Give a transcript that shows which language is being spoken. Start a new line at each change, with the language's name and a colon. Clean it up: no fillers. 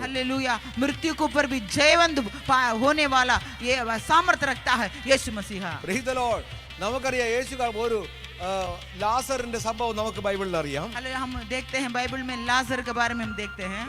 Hindi: Hallelujah मृत्यु के ऊपर भी जयवंत होने वाला ये सामर्थ्य रखता है यीशु मसीह।
English: Praise the Lord.
Malayalam: നമുക്കറിയാം യേശു ഒരു ലാസറിന്റെ സംഭവം നമുക്ക് ബൈബിളിൽ അറിയാം.
Hindi: हालेलुया हम देखते हैं बाइबल में लाजर के बारे में हम देखते हैं